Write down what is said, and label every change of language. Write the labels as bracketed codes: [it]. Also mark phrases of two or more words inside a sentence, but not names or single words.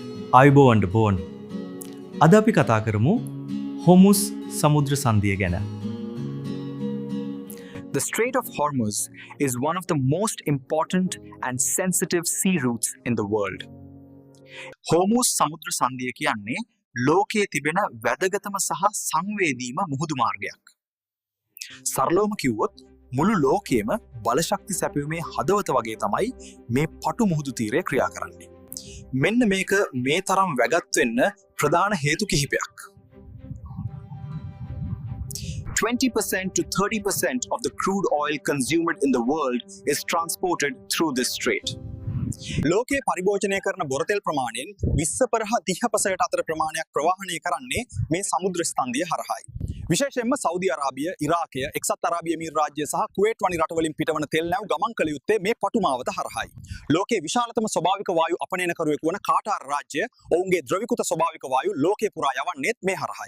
[si] ආයුබෝවන්ට බෝන්. අද අපි කතා කරමු හොමුස් සමුද්‍ර සන්ධිය ගැන. [en] The Strait of Hormuz is one of the most important and sensitive sea routes in the world. [si] Hormuz සමුද්‍ර සන්ධිය කියන්නේ ලෝකයේ තිබෙන වැදගත්ම සහ සංවේදීම මුහුදු මාර්ගයක්. සරලවම කිව්වොත් මුළු ලෝකයේම බලශක්ති සැපයීමේ හදවත වගේ තමයි මේ පටු මුහුදු තීරය ක්‍රියා කරන්නේ. මෙන්න මේක මේ තරම් වැගත් වෙන්න ප්‍රධාන හේතු කිහිපයක්. [en] 20% to 30% of the crude oil consumed in the world is transported through this strait. [si] ලෝකයේ පරිභෝජනය කරන බොරතෙල් ප්‍රමාණයෙන් 20% අතර ප්‍රමාණයක් ප්‍රවාහනය කරන්නේ මේ සමුද්‍ර ස්කන්ධය හරහායි. විශේෂයෙන්ම සෞදි අරාබිය, ඉරාකය, එක්සත් අරාබි එමිරාත් රාජ්‍ය සහ කුවේට් වැනි රටවලින් පිටවන තෙල් නැව් ගමන් කළ යුත්තේ මේ පටු මාවත හරහායි. ලෝකයේ විශාලතම ස්වභාවික වායු අපනයනකරුවෙකු වන කාටාර් රාජ්‍ය ඔවුන්ගේ ද්‍රවීකృత ස්වභාවික වායු ලෝකයේ පුරා යවන්නේත් මේ හරහායි.